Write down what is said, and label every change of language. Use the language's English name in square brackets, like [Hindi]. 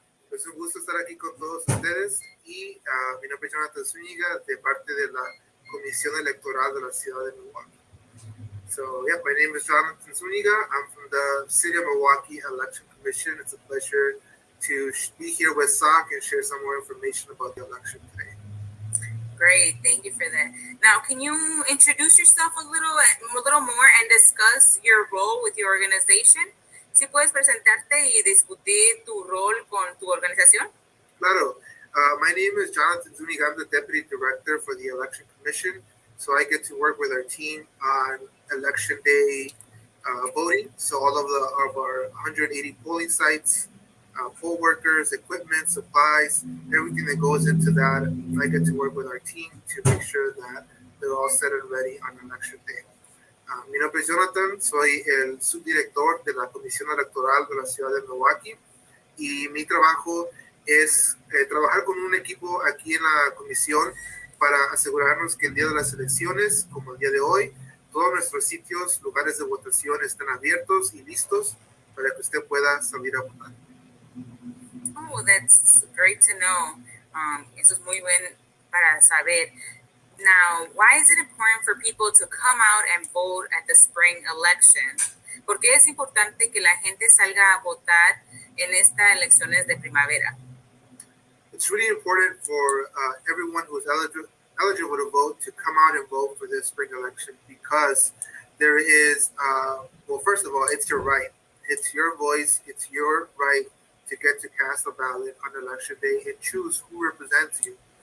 [Spanish] Es un gusto estar aquí con todos ustedes y mi nombre es Jonathan Zúñiga de parte de la Comisión Electoral de la Ciudad de Milwaukee. [English] So, yeah, my name is Jonathan Zúñiga. I'm from the City of Milwaukee Election Commission. It's a pleasure to be here with SOC and share some more information about the election today. Great, thank you for that. Now, can you introduce yourself a little more and discuss your role with your organization? [Spanish] Si puedes presentarte y discutir tu rol con tu organización. Claro. [English] My name is Jonathan Zúñiga. I'm the Deputy Director for the Election Commission. So I get to work with our team on election day voting. So all of our 180 polling sites, poll workers, equipment, supplies, everything that goes into that. I get to work with our team to make sure that they're all set and ready on election day. [Spanish] Mi nombre es Jonathan, soy el subdirector de la Comisión Electoral de la Ciudad de Milwaukee y mi trabajo es trabajar con un equipo aquí en la comisión para asegurarnos que el día de las elecciones, como el día de hoy, todos nuestros sitios, lugares de votación estén abiertos y listos para que usted pueda salir a votar. [English] Oh, that's great to know. [Spanish] Eso es muy bien para saber. [English] Now, why is it important for people to come out and vote at the spring election? [Spanish] ¿Por qué es importante que la gente salga a votar en estas elecciones de primavera? [English] It's really important for everyone who is eligible to vote to come out and vote for this spring election because there is, well, first of all, it's your right. It's your voice. It's your right to get to cast a ballot on election day and choose who represents you.